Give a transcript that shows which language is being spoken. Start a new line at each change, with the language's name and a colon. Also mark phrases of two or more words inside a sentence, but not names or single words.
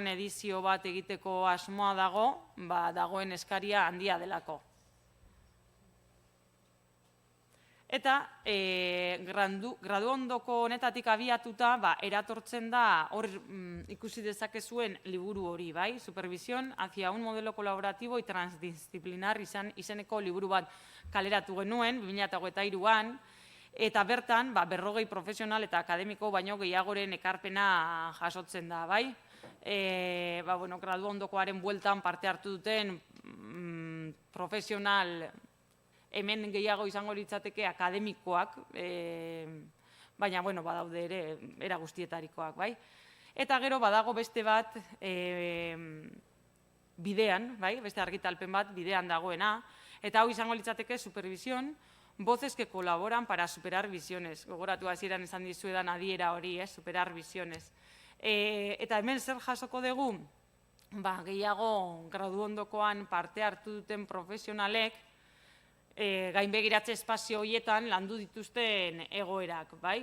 Basque: edizio bat egiteko asmoa dago, dagoen eskaria handia delako. Eta gradu ondoko honetatik abiatuta, eratortzen da, hor ikusi dezakezuen liburu hori, bai? Supervisión hacia un modelo colaborativo y transdisciplinar izeneko liburu bat kaleratu genuen, 2023an, eta bertan, 40 profesional eta akademiko baino gehiagoren ekarpena jasotzen da, bai? Gradu ondokoaren bueltan parte hartu duten profesional hemen gehiago izango litzateke akademikoak, baina, badaude ere, era guztietarikoak, bai? Eta gero, badago beste bat bidean, bai? Beste argitalpen bat bidean dagoena, eta hau izango litzateke supervisión, voces que colaboran para superar visiones. Gogoratu hasieran esan dizuedan adiera hori,
Spanish: superar visiones.
Basque: Eta hemen zer jasoko dugu, gehiago gradu ondokoan parte hartu duten profesionalek, gainbegiratze espazio horietan landu dituzten egoerak, bai?